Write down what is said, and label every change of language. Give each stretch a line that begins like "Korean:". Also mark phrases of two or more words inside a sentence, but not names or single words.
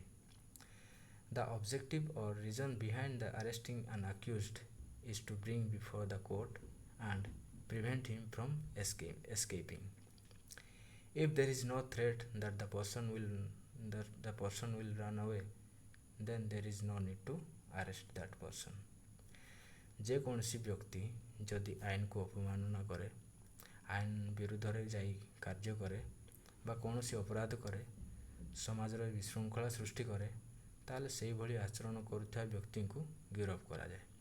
English: The objective or reason behind the arresting an accused is to bring before the court and prevent him from escaping. If there is no threat that the person will run away, then there is no need to arrest that person.
Odia: ଯେକୌଣସି ବ୍ୟକ୍ତି ଯଦି ଆଇନକୁ ଅବମାନନା କରେ, ଆଇନ ବିରୁଦ୍ଧରେ ଯାଇ କାର୍ଯ୍ୟ କରେ ବା କୌଣସି ଅପରାଧ କରେ, ସମାଜରେ ବିଶୃଙ୍ଖଳା ସୃଷ୍ଟି କରେ, ତାହେଲେ ସେହିଭଳି ଆଚରଣ କରୁଥିବା ବ୍ୟକ୍ତିଙ୍କୁ ଗିରଫ କରାଯାଏ।